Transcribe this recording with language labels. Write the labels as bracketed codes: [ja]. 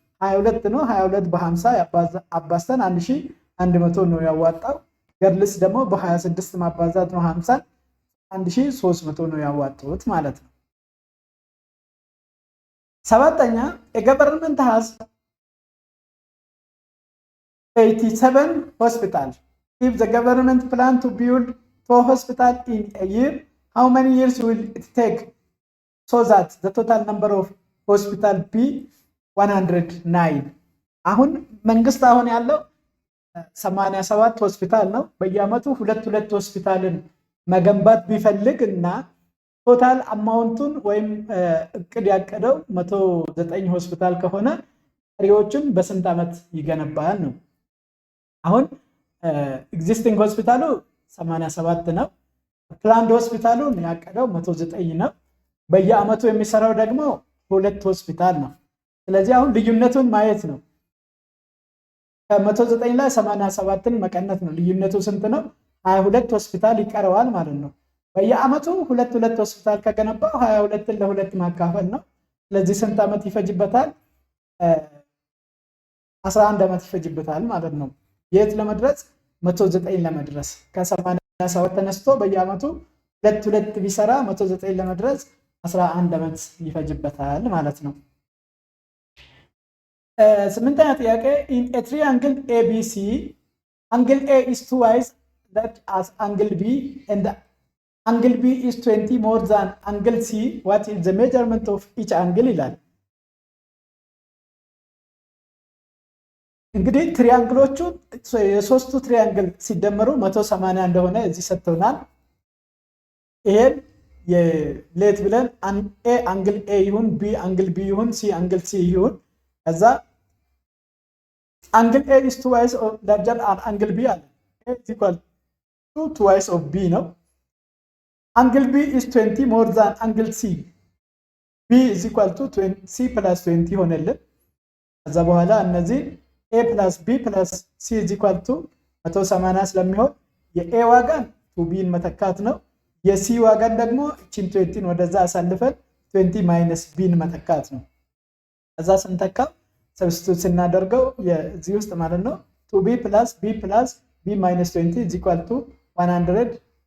[am] 22 ነው። 22 በ50 አባዝተን 1100 ነው ያዋጣው። ገርልስ ደግሞ በ26 ማባዛት ነው 50 1300 ነው ያዋጡት ማለት ነው። ሰባተኛ [en] a government has 87 hospitals. If the government plan to build 4 hospitals in a year, how many years will it take so that the total number of hospitals be 109? [am] አሁን መንግስት አሁን ያለው 87 ሆስፒታል ነው። በየአመቱ ሁለት ሆስፒታልን መገንባት ቢፈልግ እና ቶታል አማውንቱን ወይም እቅድ ያቀደው 109 ሆስፒታል ከሆነ ቀሪዎችን በስንት አመት ይገነባል ነው። አሁን ኤግዚስቲንግ ሆስፒታሉ 87 ነው። ፕላንድ ሆስፒታሉ ያቀደው 109 ነው። በየአመቱ የሚሰራው ደግሞ 2 ሆስፒታል ነው። ስለዚህ አሁን ልዩነቱን ማየት ነው። ከ109 ላይ 87ን መቀነስ ነው። ልዩነቱ ስንት ነው? 22 ሆስፒታል ይቀረዋል ማለት ነው። በየአመቱ ሁለት ሆስፒታል ከገነባው 22ን ለ2 ማካፈል ነው። ስለዚህ ስንት አመት ይፈጅበታል? 11 አመት ይፈጅበታል ማለት ነው። የት ለመድረስ? 109 ለመድረስ። ከ87 ተነስቶ በየአመቱ ሁለት ቢሰራ 109 ለመድረስ 11 አመት ይፈጅበታል ማለት ነው። ስምንተኛ ጥያቄ [en] in a triangle ABC angle A is twice that as angle B and angle B is 20 more than angle C, what is the measurement of each angle [am] ይላል። እንግዲህ ትሪያንግሎቹ የሶስቱ ትሪያንግል ሲደመሩ 180 እንደሆነ እዚህ ሰጥተውናል። ይሄን የሌት ብለን A አንግል A ይሁን B አንግል B ይሁን C አንግል C ይሁን ከዛ [en] angle A is twice of larger than angle B [am] አለ። [en] A is equal to twice of B [am] ነው። [en] angle B is 20 more than angle C. B is equal to 20 C plus 20 [am] ሆነልን። ከዛ በኋላ እነዚህ [en] A plus B plus C is equal to 180 [am] ስለሚሆን የA ዋጋን 2B መተካት ነው። የC ዋጋን ደግሞ እቺን 20 ወደዛ አሳልፈን [en] 20 minus B [am] መተካት ነው። ከዛ ስንተካ ሰብስቲቱት ስናደርገው የዚህ ውስጥ ማለት ነው [en] 2B plus B plus B minus 20 is equal to 118